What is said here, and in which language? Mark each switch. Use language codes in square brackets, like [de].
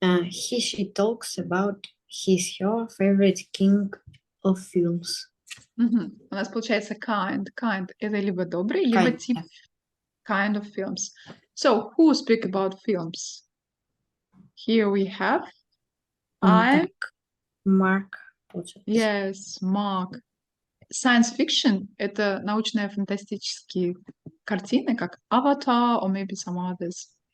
[en] She talks about her favorite king of films. [ru] У нас получается kind. Kind — это либо добрый, либо [en] Kind, [ru] тип [en] yeah. kind of films. So, who speak about films? Here we have I. [ru] Так. Mark. Получается. [en] Yes, Mark. [ru] Science fiction — это научно-фантастические картины, как Avatar [en] or maybe some others.